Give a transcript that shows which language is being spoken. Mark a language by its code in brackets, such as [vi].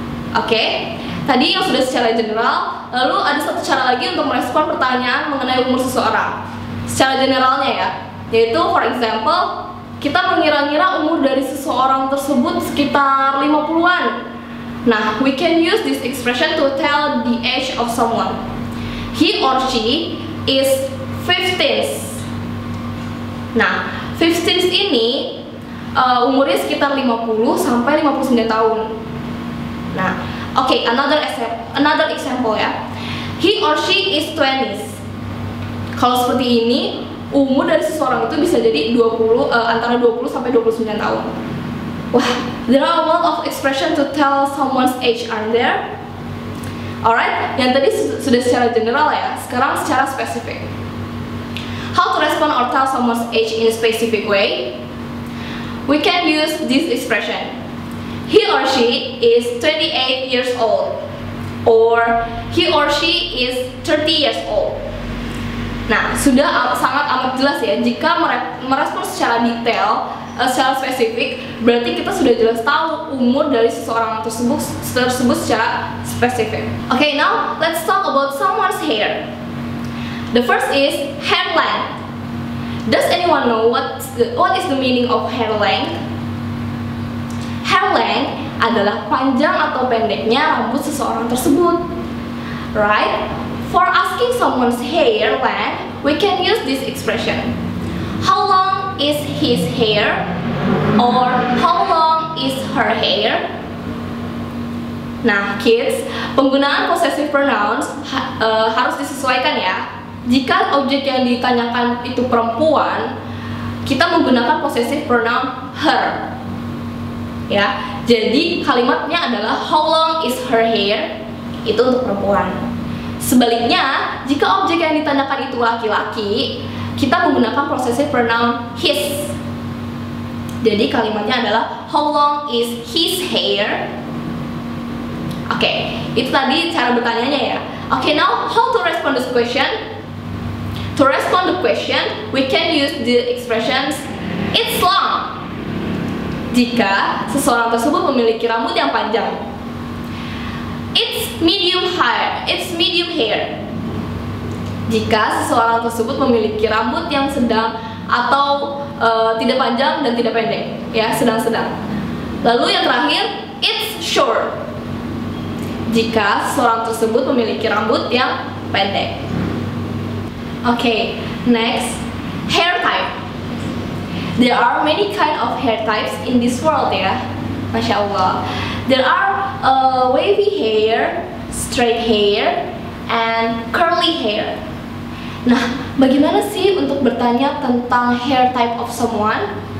[id] Oke, tadi yang sudah secara general. Lalu ada satu cara lagi untuk merespon pertanyaan mengenai umur seseorang. Secara generalnya ya, yaitu [en] for example, [id] kita mengira-ngira umur dari seseorang tersebut sekitar 50-an. [en] Nah, we can use this expression to tell the age of someone. He or she is 50s. [id] Nah, 50s ini umurnya sekitar 50 sampai 59 tahun. [en] Nah, oke, another example ya. He or she is 20s. [id] Kalau seperti ini, umur dari seseorang itu bisa jadi antara 20 sampai 29 tahun. [en] Wah, there are a lot of expression to tell someone's age, aren't there? [id] Alright, yang tadi sudah secara general ya, sekarang secara spesifik. [en] How to respond or tell someone's age in a specific way? We can use this expression. He or she is 28 years old, or he or she is 30 years old. [id] Nah, sudah sangat amat jelas ya, jika merespon secara detail, secara spesifik, berarti kita sudah jelas tahu umur dari seseorang tersebut secara spesifik. [en] Okay, now let's talk about someone's hair. The first is hair length. Does anyone know what is the meaning of hair length? [id] Hair length adalah panjang atau pendeknya rambut seseorang tersebut. [en] Right? For asking someone's hair length, we can use this expression. How long is his hair? Or how long is her hair? [id] Nah, kids, penggunaan possessive pronouns harus disesuaikan ya. Jika objek yang ditanyakan itu perempuan, kita menggunakan possessive pronoun her. Ya, jadi kalimatnya adalah [en] how long is her hair? [id] Itu untuk perempuan. Sebaliknya, jika objek yang ditanyakan itu laki-laki, kita menggunakan possessive pronoun his. Jadi kalimatnya adalah [en] how long is his hair? [id] Oke, itu tadi cara bertanyanya ya. [en] Oke, now how to respond this question? To respond the question, we can use the expressions it's long. [id] Jika seseorang tersebut memiliki rambut yang panjang. [en] It's medium hair. [id] Jika seseorang tersebut memiliki rambut yang sedang atau tidak panjang dan tidak pendek, ya, sedang-sedang. Lalu yang terakhir, [en] it's short. [id] Jika seseorang tersebut memiliki rambut yang pendek. [en] Okay, next, hair type. There are many kind of hair types in this world ya, Masya Allah. There are wavy hair, straight hair, and curly hair. [id] Nah, bagaimana sih untuk bertanya tentang [en] hair type of someone?